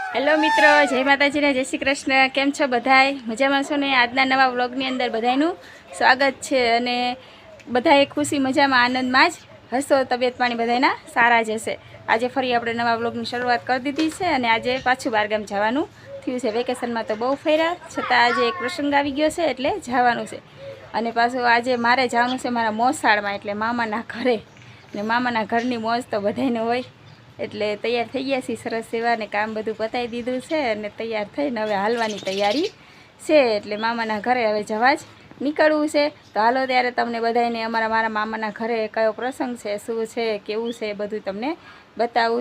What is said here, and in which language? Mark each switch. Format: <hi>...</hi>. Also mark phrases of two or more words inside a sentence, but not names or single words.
<gu>હેલો મિત્રો, જય માતાજી ને જય શ્રી કૃષ્ણ। કેમ છો બધાય? મજામાં છો ને? આજના નવા વ્લોગની અંદર બધાયનું સ્વાગત છે અને બધાએ ખુશી મજામાં આનંદમાં જ હશો। તબિયત પાણી બધાયના સારા જ હશે। આજે ફરી આપણે નવા વ્લોગની શરૂઆત કર દીધી છે અને આજે પાછું બારગામ જવાનું થયું છે। વેકેશનમાં તો બહુ ફર્યા છતાં આજે એક પ્રસંગ આવી ગયો છે એટલે જવાનું છે। અને પાછું આજે મારે જવાનું છે મારા મોસાળમાં એટલે મામાના ઘરે। ને મામાના ઘરની મોજ તો બધાયને હોય એટલે તૈયાર થઈ ગયા છીએ સરસ સેવા ને કામ બધું પતાવી દીધું છે અને તૈયાર થઈને હવે હાલવાની તૈયારી છે। એટલે મામાના ઘરે હવે જવા જ નીકળવું છે। તો હાલો ત્યારે તમને બધાને મારા મામાના ઘરે કયો પ્રસંગ છે, શું છે, કેવું છે બધું તમને બતાવું।</gu>